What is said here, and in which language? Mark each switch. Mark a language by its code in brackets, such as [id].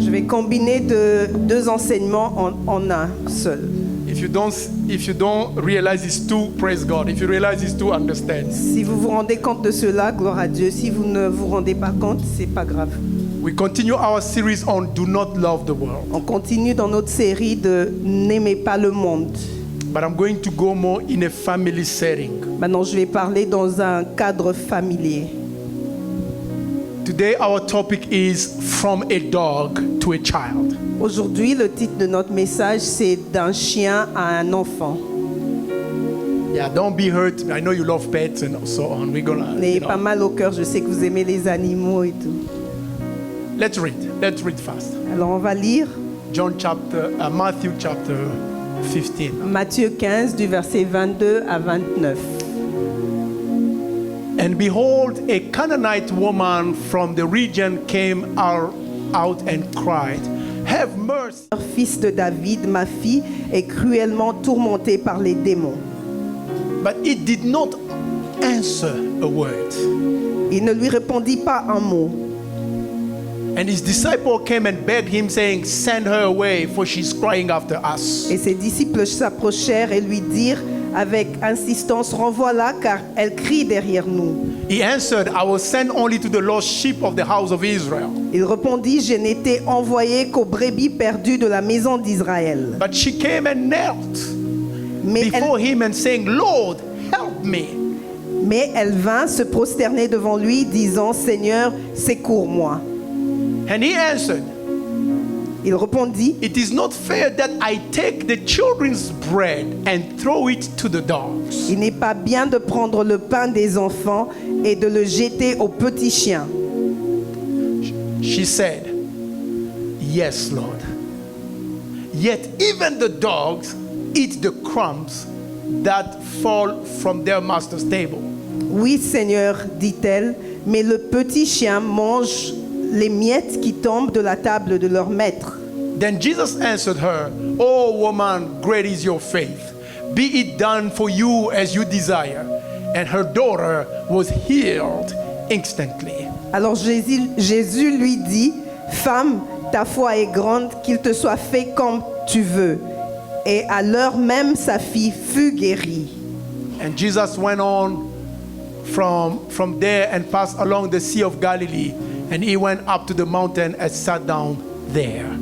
[fr] Je vais combiner deux enseignements en un seul. [en] If you don't realize it's two, praise God. If you realize it's two, understand. [fr] Si vous vous rendez compte de cela, gloire à Dieu. Si vous ne vous rendez pas compte, c'est pas grave. [en] We continue our series on Do Not Love the World. [fr] On continue dans notre série de N'aimez pas le monde. [en] But I'm going to go more in a family setting. [fr] Maintenant, je vais parler dans un cadre familier. [en] Today our topic is From a Dog to a Child. [fr] Aujourd'hui, le titre de notre message, c'est d'un chien à un enfant. [en] Yeah, don't be hurt. I know you love pets and so on. We're gonna. [fr] N'ayez pas mal au cœur, je sais que vous aimez les animaux et tout. [en] Let's read fast. [fr] Alors, on va lire [en] Matthew chapter 15. [fr] Matthieu 15, du verset 22 à 29. [en] And behold, a Canaanite woman from the region came out and cried, "Have mercy." [fr] Fils de David, ma fille est cruellement tourmentée par les démons. [en] But he did not answer a word. [fr] Il ne lui répondit pas un mot. [en] And his disciple came and begged him, saying, "Send her away, for she's crying after us." [fr] Et ses disciples s'approchèrent et lui dirent avec insistance, renvoie-la car elle crie derrière nous. [en] He answered, "I was sent only to the lost sheep of the house of Israel." [fr] Il répondit, je n'étais envoyé qu'aux brebis perdues de la maison d'Israël. [en] But she came and knelt [fr] Mais [en] before him and saying, "Lord, help me." [fr] elle vint se prosterner devant lui, disant, Seigneur, secours-moi. [en] And he answered, [fr] Il répondit, [en] "It is not fair that I take the children's bread and throw it to the dogs." [fr] il n'est pas bien de prendre le pain des enfants et de le jeter aux petits chiens. [en] She said, "Yes, Lord. Yet even the dogs eat the crumbs that fall from their master's table." [fr] Oui, Seigneur, dit-elle, mais le petit chien mange les miettes qui tombent de la table de leur maître. [en] Then Jesus answered her, "O woman, great is your faith. Be it done for you as you desire." And her daughter was healed instantly. [fr] Alors Jésus lui dit, femme, ta foi est grande, qu'il te soit fait comme tu veux. Et à l'heure même, sa fille fut guérie. [en] And Jesus went on from there and passed along the Sea of Galilee. And he went up to the mountain and sat down there.